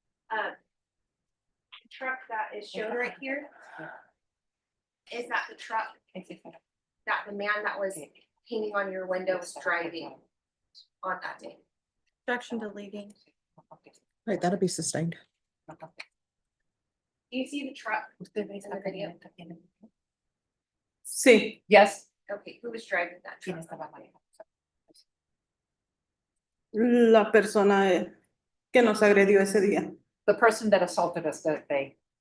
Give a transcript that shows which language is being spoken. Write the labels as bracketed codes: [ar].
[en] The truck that is shown right here, is that the truck that the man that was hanging on your window was driving on that day? Objection to leading. Right, that'll be sustained. Do you see the truck in the video? [es] Sí, [en] Yes, Okay, who was driving that truck? [es] la persona que nos agredió ese día. [en] the person that assaulted us that day.